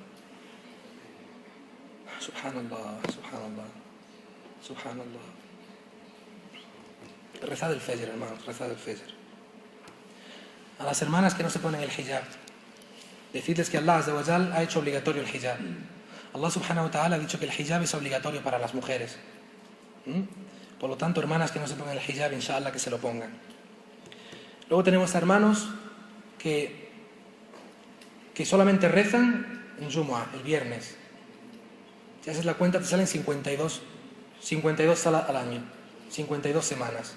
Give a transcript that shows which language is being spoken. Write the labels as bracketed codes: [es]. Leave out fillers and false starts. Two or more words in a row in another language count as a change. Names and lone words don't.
[ar] سبحان الله، سبحان الله، سبحان الله. [es] Rezad el Fajr, hermanos, rezad el Fajr. A las hermanas que no se ponen el hijab, decidles que Allah [ar] عز وجل [es] ha hecho obligatorio el hijab. Allah [ar] سبحانه وتعالى [es] ha dicho que el hijab es obligatorio para las mujeres. Por lo tanto, hermanas que no se pongan el hijab, inshallah que se lo pongan. Luego tenemos hermanos que solamente rezan en Jumu'ah, el viernes. Si haces la cuenta te salen 52 salas al año, 52 semanas.